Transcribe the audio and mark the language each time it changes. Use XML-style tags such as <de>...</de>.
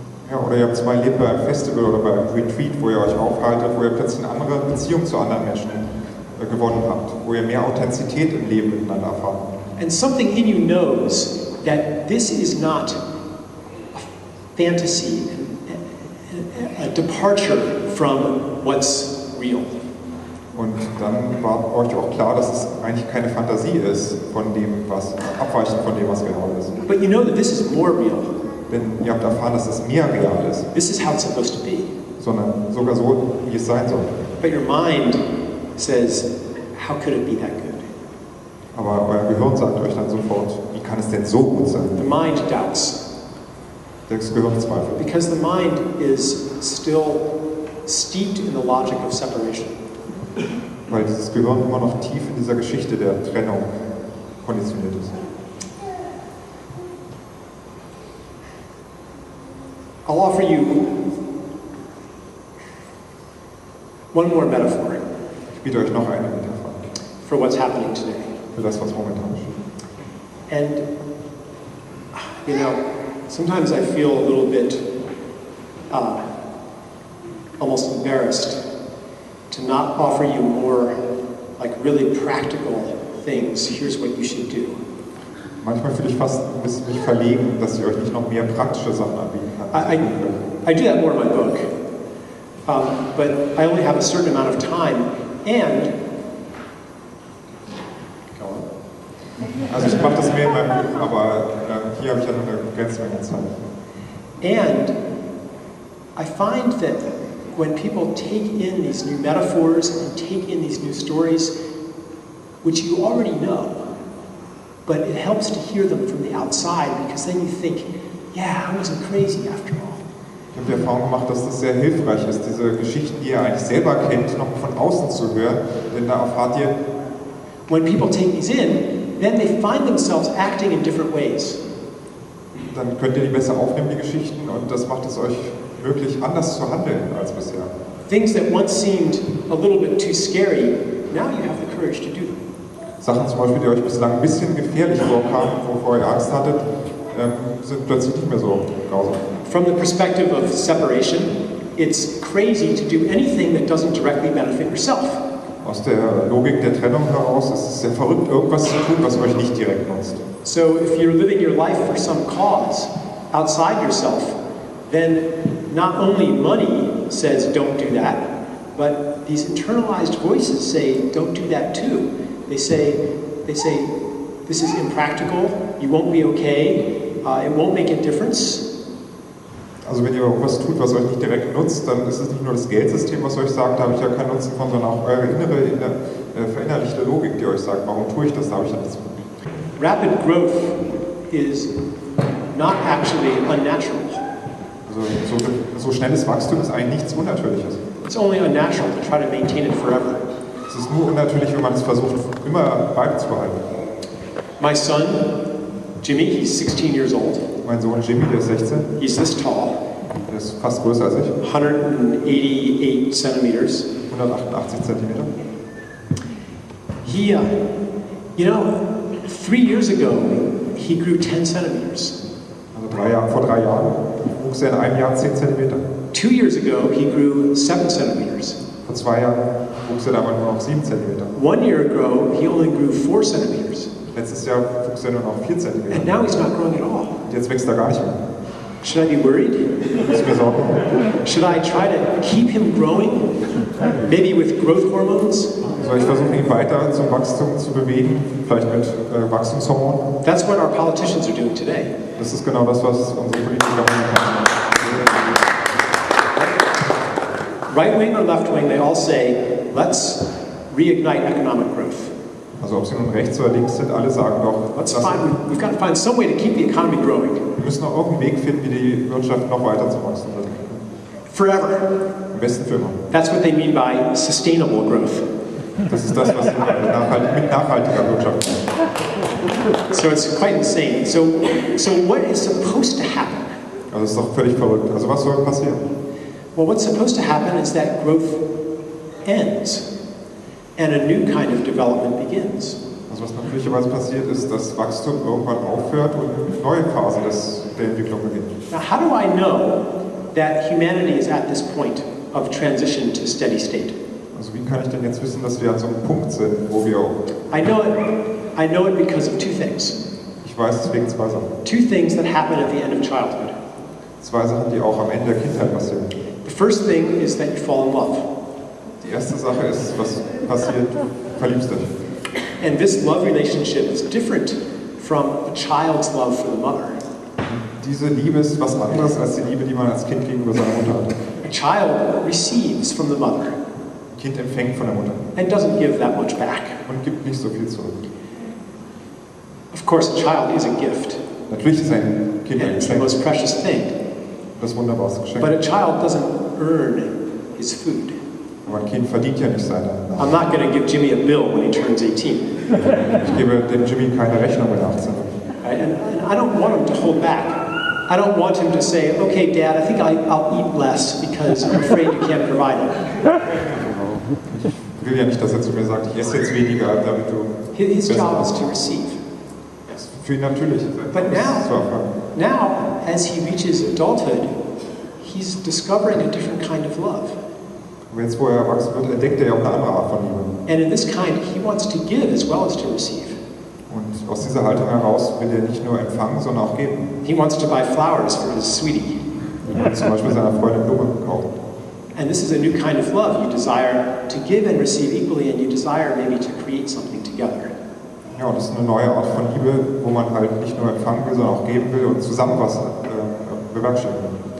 <de>Ja, oder ihr habt es mal erlebt bei einem Festival oder bei einem Retreat, wo ihr euch aufhaltet, wo ihr plötzlich eine andere Beziehung zu anderen Menschen gewonnen habt, wo ihr mehr Authentizität im Leben miteinander erfahrt.</de> <en>And something in you knows that this is not a fantasy, a departure from what's real.</en> <de>Und dann war euch auch klar, dass es eigentlich keine Fantasie ist von dem, was abweichend von dem, was real ist.</de> <en>But you know that this is more real.</en> <de>Denn ihr habt erfahren, dass es mehr real ist,</de> <en>This is how it's supposed to be.</en> <de>sondern sogar so, wie es sein soll.</de> <en>But your mind says, how could it be that good?</en> <de>Aber euer Gehirn sagt euch dann sofort, wie kann es denn so gut</de> <en>The</en> <de>sein?</de> <en>mind doubts.</en> <de>Das Gehirn zweifelt.</de> <en>Because the mind is still steeped in the logic of separation.</en> <de>Weil dieses Gehirn immer noch tief in dieser Geschichte der Trennung konditioniert ist.</de> <en>I'll offer you one more metaphor</en> <de>Ich biete euch noch eine Metapher</de> <en>for what's happening today.</en> <de>für das, was momentan geschieht.</de> <en>And, you know, sometimes I feel a little bit almost embarrassed to not offer you more like really practical things. Here's what you should do.</en> <de>Manchmal fühle ich fast ein bisschen mich verlegen, dass ich euch nicht noch mehr praktische Sachen anbieten kann.</de> <en>I do that more in my book, but I only have a certain amount of time, and</en> <de>Also ich mache das mehr in meinem Buch, aber hier habe ich ja nur eine begrenzte Menge Zeit.</de> <en>And I find that when people take in these new metaphors and take in these new stories, which you already know, but it helps to hear them from the outside because then you think, yeah, I wasn't crazy after all.</en> <de>Ich habe die Erfahrung gemacht, dass das sehr hilfreich ist, diese Geschichten, die ihr eigentlich selber kennt, noch von außen zu hören, denn da erfahrt ihr,</de> <en>when people take these in, then they find themselves acting in different ways.</en> <de>dann könnt ihr die besser aufnehmen, die Geschichten, und das macht es euch möglich, anders zu handeln als bisher.</de> <en>Things that once seemed a little bit too scary, now you have the courage to do them.</en> <de>Sachen zum Beispiel, die euch bislang ein bisschen gefährlich vorkamen, wovor ihr Angst hattet, sind plötzlich nicht mehr so grausam.</de> <en>From the perspective of separation, it's crazy to do anything that doesn't directly benefit yourself.</en> <de>Aus der Logik der Trennung heraus ist es sehr verrückt, irgendwas zu tun, was euch nicht direkt nutzt.</de> <en>So if you're living your life for some cause outside yourself, then not only money says don't do that, but these internalized voices say don't do that too. They say this is impractical, you won't be okay, it won't make a difference.</en> <de>Also wenn ihr was tut, was euch nicht direkt nutzt, dann ist es nicht nur das Geldsystem, was euch sagt, da habe ich ja keinen Nutzen von, sondern auch eure innere, verinnerlichte Logik, die euch sagt, warum tue ich das, da habe ich ja nichts von.</de> <en>Rapid growth is not actually unnatural.</en> <de>Also so schnelles Wachstum ist eigentlich nichts Unnatürliches.</de> <en>It's only unnatural to try to maintain it forever.</en> <de>Es ist nur unnatürlich, wenn man es versucht, immer beizubehalten.</de> <en>My son, Jimmy, he's 16 years old.</en> <de>Mein Sohn Jimmy, der ist 16,</de> <en>He's this tall,</en> <de>der ist fast größer als ich,</de> <en>188 centimeters.</en> <de>188 Zentimeter.</de> <en>He, 3 years ago, he grew 10 centimeters.</en> <de>Also vor 3 Jahren wuchs er in einem Jahr 10 Zentimeter.</de> <en>2 years ago, he grew 7 centimeters.</en> <de>Vor 2 Jahren wuchs er aber nur noch 7 Zentimeter.</de> <en>1 year ago, he only grew 4 centimeters.</en> <de>Letztes Jahr wuchs er nur noch 4 Zentimeter.</de> <en>And now he's not growing at all.</en> <de>Und jetzt wächst er gar nicht mehr.</de> <en>Should I be worried?</en> <de>Muss ich mir Sorgen.</de> <en>Should I try to keep him growing? Maybe with growth hormones?</en> <de>Soll ich versuchen, ihn weiter zum Wachstum zu bewegen? Vielleicht mit Wachstumshormonen?</de> <en>That's what our politicians are doing today.</en> <de>Das ist genau das, was unsere Politiker machen.</de> <en>Right wing or left wing, they all say, let's reignite economic growth.</en> <de>Also ob sie nun rechts oder links sind, alle sagen doch,</de> <en>We've got to find some way to keep the economy growing.</en> <de>wir müssen noch irgendeinen Weg finden, wie die Wirtschaft noch weiter zum Wachstum wird.</de> <en>Forever.</en> <de>Am besten für immer.</de> <en>That's what they mean by sustainable growth.</en> <de>Das ist das, was sie mit nachhaltiger Wirtschaft meinen.</de> <en>So it's quite insane. So what is supposed to happen?</en> <de>Also das ist doch völlig verrückt. Also was soll passieren?</de> <en>Well, what's supposed to happen is that growth ends and a new kind of development begins.</en> <de>Also was natürlicherweise passiert ist, dass Wachstum irgendwann aufhört und eine neue Phase der Entwicklung beginnt.</de> <en>Now, how do I know that humanity is at this point of transition to steady state?</en> <de>Also wie kann ich denn jetzt wissen, dass wir an so einem Punkt sind, wo wir</de> <en>I know it because of 2 things.</en> <de>Ich weiß es wegen 2 Sachen.</de> <en>2 things that happen at the end of childhood.</en> <de>2 Sachen, die auch am Ende der Kindheit passieren.</de> <en>The first thing is that you fall in love.</en> <de>Die erste Sache ist, was passiert, du verliebst dich.</de> <en>And this love relationship is different from a child's love for the mother.</en> <de>Diese Liebe ist was anderes als die Liebe, die man als Kind gegenüber seiner Mutter hat.</de> <en>A child receives from the mother</en> <de>Ein Kind empfängt von der Mutter</de> <en>and doesn't give that much back.</en> <de>und gibt nicht so viel zurück.</de> <en>Of course, a child is a gift,</en> <de>Natürlich ist ein Kind ein</de> <en>and it's the</en> <de>Geschenk,</de> <en>most precious thing.</en> <de>das wunderbarste Geschenk.</de> <en>But a child doesn't earn his food.</en> <de>Aber ein Kind verdient ja nicht seine</de> <en>I'm</en> <de>Nahrung.</de> <en>not going to give Jimmy a bill when he turns 18.</en> <de>Ich gebe dem Jimmy keine Rechnung, wenn er 18 wird.</de> <en>Right? And I don't want him to hold back. I don't want him to say, okay, Dad, I think I'll eat less because I'm afraid you can't provide it.</en> <de>Ich will ja nicht, dass er zu mir sagt, ich esse jetzt weniger, damit du...</de> <en>His job is to receive.</en> <de>Für ihn natürlich.</de> <en>But</en> <de>Das zu erfahren.</de> <en>now, as he reaches adulthood, he's discovering a different kind of love.</en> <de>Aber jetzt, wo er erwachsen wird, entdeckt er ja auch eine andere Art von Liebe.</de> <en>And in this kind, he wants to give as well as to receive.</en> <de>Und aus dieser Haltung heraus will er nicht nur empfangen, sondern auch geben.</de> <en>He wants to buy flowers for his sweetie.</en> <de>Er will zum Beispiel seiner Freundin Blumen kaufen.</de> <en>And this is a new kind of love. You desire to give and receive equally, and you desire maybe to create something together.</en> <de>Ja, und das ist eine neue Art von Liebe, wo man halt nicht nur empfangen will, sondern auch geben will und zusammen was bewerkstelligen will.</de>